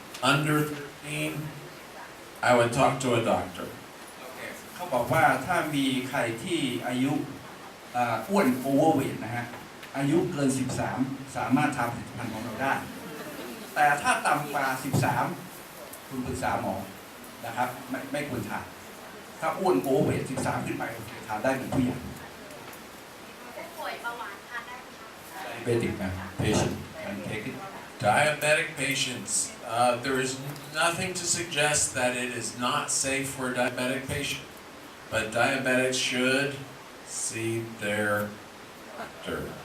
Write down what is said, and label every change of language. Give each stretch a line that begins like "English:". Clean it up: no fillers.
English: Under 13, I would talk to a doctor.
Thai: เขาบอกว่าถ้ามีใครที่อายุอ้วนโอเวอร์เวทนะฮะอายุเกิน13สามารถทานผลิตภัณฑ์ของเราได้แต่ถ้าต่ำกว่า13คุณปรึกษาหมอนะครับไม่ควรทานถ้าอ้วนโอเวอร์เวท13ขึ้นไปทานได้เหมือนผู้ใหญ่ ผู้ป่วยเบาหวานทานได้ไหมคะ
English: Diabetic patient can take it Diabetic patients, there is nothing to suggest that it is not safe for a diabetic patient, but diabetics should see their doctor.